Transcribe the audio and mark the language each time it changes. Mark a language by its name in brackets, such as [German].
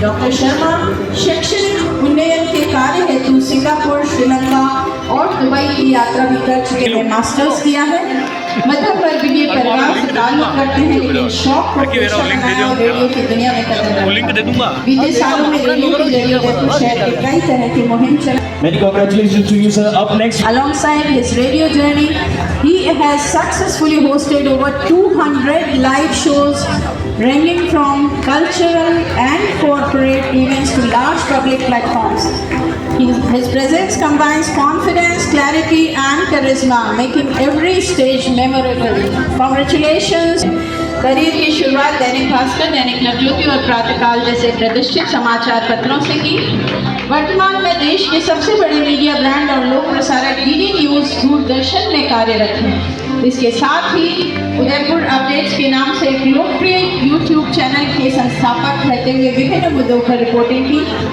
[Hindi] Doctor Sharma शैक्षणिक उन्नयन के कार्य हेतु सिंगापुर, श्रीलंका और दुबई की यात्रा भी कर चुके हैं। मास्टर्स किया है। मध्यम वर्गीय परिवार से ताल्लुक करते हैं, लेकिन शौक को पेशा बनाया और रेडियो की दुनिया में कदम रखा। बीते सालों में रेडियो के जरिए उदयपुर शहर के कई तरह की मुहिम चलाई। [English] Many congratulations to you, sir. Up next, Alongside his radio journey, he has successfully hosted over 200 live shows ranging from cultural and corporate events to large public platforms. His presence combines confidence, clarity and charisma, making every stage memorable. Congratulations! [Hindi] Career की शुरुआत दैनिक भास्कर, दैनिक नवज्योति और प्रातःकाल जैसे प्रतिष्ठित समाचार पत्रों से की। वर्तमान में देश के सबसे बड़े मीडिया ब्रांड और लोक प्रसारक DD न्यूज़, दूरदर्शन में कार्यरत हैं। इसके साथ ही उदयपुर अपडेट्स के नाम से एक लोकप्रिय यूट्यूब चैनल के संस्थापक रहते हुए विभिन्न मुद्दों पर रिपोर्टिंग की।